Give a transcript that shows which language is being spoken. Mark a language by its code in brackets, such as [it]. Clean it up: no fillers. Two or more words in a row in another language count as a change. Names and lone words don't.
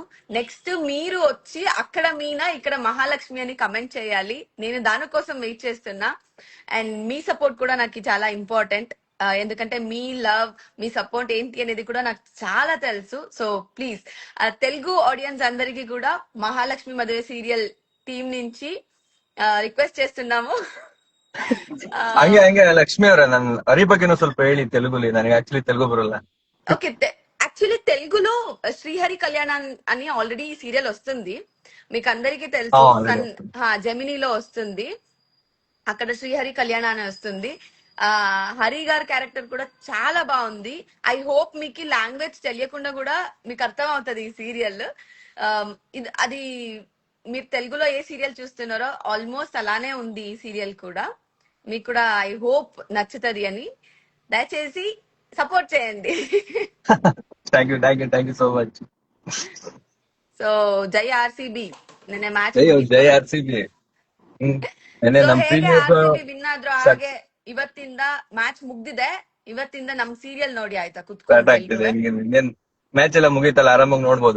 [te] నెక్స్ట్ మీరు వచ్చి అక్కడ మీనా ఇక్కడ మహాలక్ష్మి అని కమెంట్ చేయాలి. నేను దానికోసం వెయిట్ చేస్తున్నా. అండ్ మీ సపోర్ట్ కూడా నాకు చాలా ఇంపార్టెంట్, ఎందుకంటే మీ లవ్, మీ సపోర్ట్ ఏంటి అనేది కూడా నాకు చాలా తెలుసు. [en] so please Telugu audience [te] అందరికీ కూడా మహాలక్ష్మి మదువే సీరియల్ టీం నుంచి ರಿಕ್ವೆಸ್ಟ್ చేస్తున్నాము. [kn] ಹಂಗೆ ಲಕ್ಷ್ಮಿ ಅವ್ರೆ, ನನ್ ಹರಿ ಬಗ್ಗೆನೂ ಸ್ವಲ್ಪ ಹೇಳಿ ತೆಲುಗುಲಿ, ನನಗೆ ಆಕ್ಚುಲಿ ತೆಲುಗು ಬರಲ್ಲ. ಓಕೆ, [te] యాక్చువల్లీ తెలుగులో శ్రీహరి కళ్యాణ్ అని ఆల్రెడీ సీరియల్ వస్తుంది, మీకు అందరికీ తెలుసు. ఆల్రెడీ జెమినీలో వస్తుంది. అక్కడ శ్రీహరి కళ్యాణ్ అని వస్తుంది. ఆ హరి గారి క్యారెక్టర్ కూడా చాలా బాగుంది. [en] I hope [te] మీకు లాంగ్వేజ్ తెలియకుండా కూడా మీకు అర్థం అవుతుంది ఈ సీరియల్. ఇది అది మీరు తెలుగులో ఏ సీరియల్ చూస్తున్నారో ఆల్మోస్ట్ అలానే ఉంది ఈ సీరియల్ కూడా. మీకు కూడా [en] I hope [te] నచ్చుతుంది అని, దయచేసి సపోర్ట్ చేయండి. [en] thank you so much. [kn] ಸೊ ಜೈ ಆರ್ ಸಿ ಬಿ, ನೆನ್ನೆ ಮ್ಯಾಚ್ ಜೈ ಮುಗೀತು. RCB. ನೆನ್ನೆ ಸೊ ನಮ್ ಹೇಗೆ ಪ್ರೀವಿಯಸ್ ಆರ್ ಸಿ ಬಿ ವಿನ್ ಆದ್ರೂ ಹಾಗೆ ಇವತ್ತಿಂದ ಮ್ಯಾಚ್ ಮುಗ್ದಿದೆ. ಇವತ್ತಿಂದ ನಮ್ ಸೀರಿಯಲ್ ನೋಡಿ ಆಯ್ತಾ ಸ್ಟಾರ್ಟ್ ಕುತ್ಕೊಂಡು ಆಗ್ತಿದೆ. ಎಲ್ರುವೆ. ಇನ್ನೇನ್ ಮ್ಯಾಚ್ ಎಲ್ಲ ಮುಗೀತಲ್ಲ, ಆರಾಮಾಗಿ ನೋಡ್ಬೋದು.